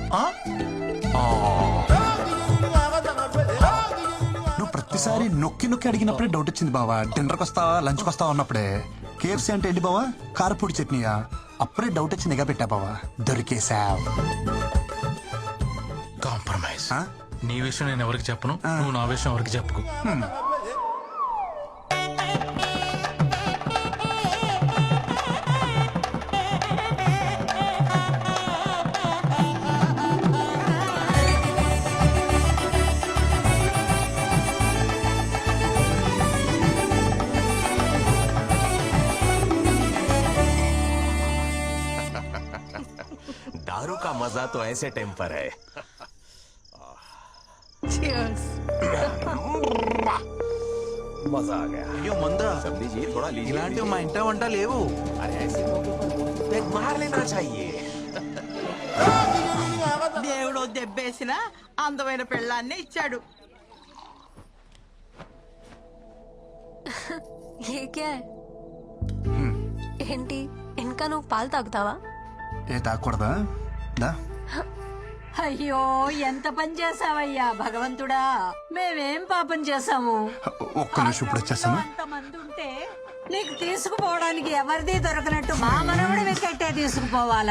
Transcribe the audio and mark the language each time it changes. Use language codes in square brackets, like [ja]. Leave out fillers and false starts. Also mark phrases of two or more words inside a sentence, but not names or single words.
[te] నువ్వు ప్రతిసారి నొక్కి నొక్కి అడిగినప్పుడే డౌట్ వచ్చింది బావా. డిన్నర్కి వస్తావా, లంచ్కి వస్తావా అన్నప్పుడే. కేఎఫ్సీ అంటే ఏంటి బావా? కారపూడి చట్నీయా? అప్పుడే డౌట్ వచ్చి నిఘా పెట్టా బావా. దొరికేశాం. కాంప్రమైజ్. నీ విషయం నేను ఎవరికి చెప్పను, నువ్వు నా విషయం ఎవరికి చెప్పుకో. [hi] दारू का मजा तो ऐसे टेम्पर है। [en] Cheers. [hi] मजा आ गया। [te] అయ్యో మందా, [hi] सब लीजिए, थोड़ा लीजिए। [te] ఇలాంటివి మా ఇంట వంట లేవు. [hi] अरे ऐसे मौके पर पैग मार लेना चाहिए। [te] దేవుడు దెబ్బేసిన అందమైన పెళ్ళాన్ని ఇచ్చాడు. [hi] ये क्या है? [te] ఏంటి ఇంకా నువ్వు పాలు తాగుతావా? ఏ తాగకూడదా? దా. అయ్యో ఎంత పని చేసావయ్యా భగవంతుడా. మేమేం పాపం చేసాము? ఒక్క నిమిషం ఇప్పుడు వచ్చేస్తాను. అంతమంది ఉంటే నీకు తీసుకుపోవడానికి ఎవరిది దొరకనట్టు మా మనవడు వెకెట్టే తీసుకుపోవాలా?